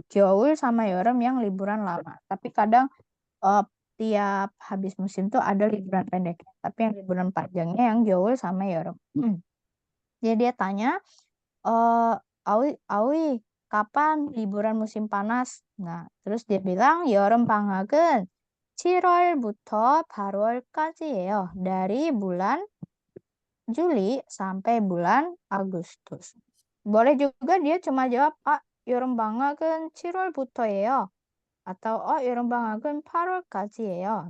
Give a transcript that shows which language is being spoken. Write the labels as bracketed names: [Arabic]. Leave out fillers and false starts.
[Indonesian] 겨울 sama 여름 yang liburan lama. Tapi kadang tiap habis musim tuh ada liburan pendek. Tapi yang liburan panjangnya yang 겨울 sama 여름. Jadi dia tanya, Awi, Awi, kapan liburan musim panas? Nah, terus dia bilang [Korean] 여름 방학은 7월부터 8월까지예요. [Indonesian] Dari bulan Juli sampai bulan Agustus. Boleh juga dia cuma jawab, [Korean] 여름 방학은 7월부터예요. Atau 여름 방학은 8월까지예요.